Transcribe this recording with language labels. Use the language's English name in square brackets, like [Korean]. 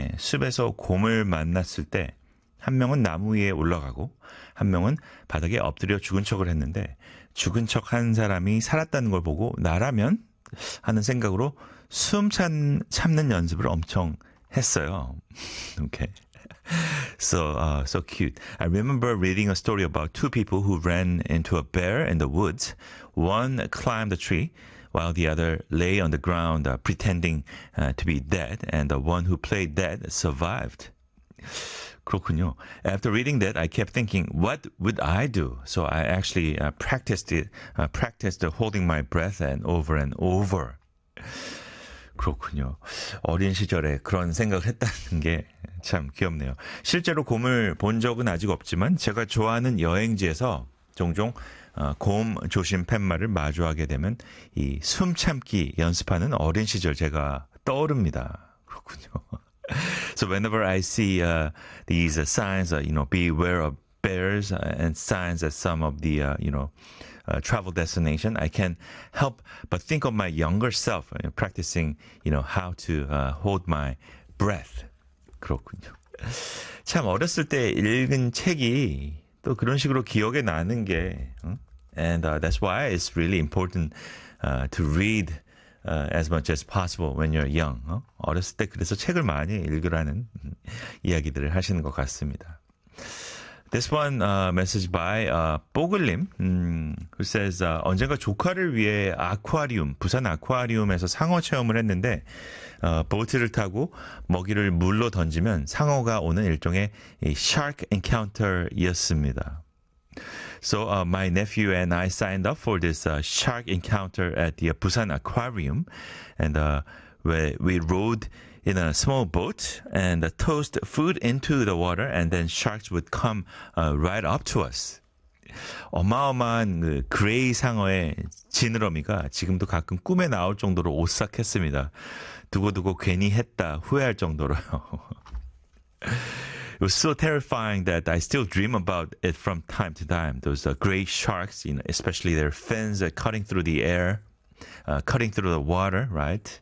[Korean] 숲에서 곰을 만났을 때, 한 명은 나무 위에 올라가고, 한 명은 바닥에 엎드려 죽은 척을 했는데, 죽은 척한 사람이 살았다는 걸 보고, 나라면? 하는 생각으로 참는 연습을 엄청 했어요. [English] Okay. So cute. I remember reading a story about two people who ran into a bear in the woods. One climbed a tree, while the other lay on the ground, pretending, to be dead, and the one who played dead survived. [Korean] 그렇군요. [English] After reading that, I kept thinking, what would I do? So I actually practiced holding my breath and over and over. [Korean] 그렇군요. 어린 시절에 그런 생각을 했다는 게참 귀엽네요. 실제로 곰을 본 적은 아직 없지만 제가 좋아하는 여행지에서 종종 곰 조심 팻말을 마주하게 되면 이숨 참기 연습하는 어린 시절 제가 떠오릅니다. 그렇군요. [English] So whenever I see these signs, beware of bears and signs at some of the travel destination, I can't help but think of my younger self practicing, how to hold my breath. [Korean] 그렇군요. 참 어렸을 때 읽은 책이 또 그런 식으로 기억에 나는 게, 응? [English] And that's why it's really important to read as much as possible when you're young. [Korean] 어렸을 때 그래서 책을 많이 읽으라는 이야기들을 하시는 것 같습니다. [English] This one message by [Korean] 뽀글님, [English] who says [Korean] 언젠가 조카를 위해 아쿠아리움, 부산 아쿠아리움에서 상어 체험을 했는데 보트를 타고 먹이를 물로 던지면 상어가 오는 일종의 shark encounter이었습니다. [English] So, my nephew and I signed up for this shark encounter at the Busan Aquarium, and we rowed in a small boat and tossed food into the water, and then sharks would come right up to us. [Korean] 어마어마한 그 그레이 상어의 지느러미가 지금도 가끔 꿈에 나올 정도로 오싹했습니다. 두고두고 괜히 했다 후회할 정도로요. [English] It was so terrifying that I still dream about it from time to time. Those great sharks, especially their fins cutting through the air, cutting through the water, right?